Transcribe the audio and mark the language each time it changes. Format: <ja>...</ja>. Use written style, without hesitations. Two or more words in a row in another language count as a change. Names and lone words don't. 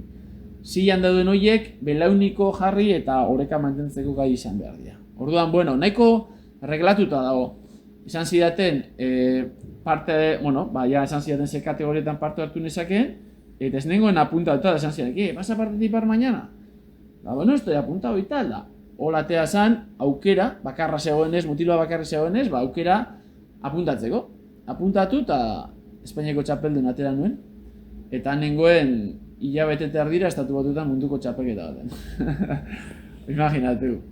<eu>Zilan dauden horiek belauniko jarri eta oreka mantentzeko gai izan behar dira. Orduan, bueno, nahiko reglatuta dago. Esan zidaten, esan zidaten ze kategorietan parte hartu nezakeen, eta ez nengoen apuntatuta, esan zidaten,</eu> <es>¿vas a participar mañana? Bueno, estoy apuntado y tal,</es> <eu>da. Olatea zan, aukera, bakarra zegoenez, mutiloa bakarra zegoenez, aukera apuntatzeko. Apuntatu eta Espainiako txapeldun atera nuen, eta nengoen hilabete erdira estatu batuetan munduko txapelketa baten. Imaginatu.</eu>